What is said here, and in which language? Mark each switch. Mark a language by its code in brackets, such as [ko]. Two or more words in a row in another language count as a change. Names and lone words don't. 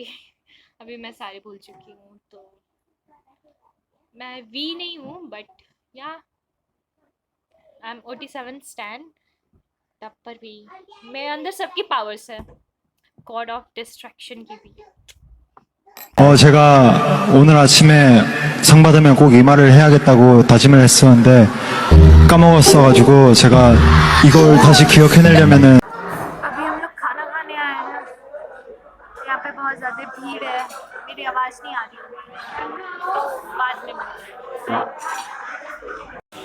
[hi] अभी मैं सारे भूल चुकी हूँ। तो मैं वी नहीं हूँ, [en] but yeah I am OT7 stan, [hi] तब पर भी मेरे अंदर सबकी पावर्स है, [en] god of destruction [hi] की भी। [ko] 제가 오늘 아침에 상 받으면 꼭 이 말을 해야겠다고 다짐을 했었는데 까먹었어가지고 제가 이걸 다시 기억해내려면은 [hi] अभी हम लोग खाना खाने आए हैं, यहाँ पे बहुत ज़्यादा भीड़ है, मेरी आवाज़ नहीं आ रही होगी, बाद में मिलते हैं।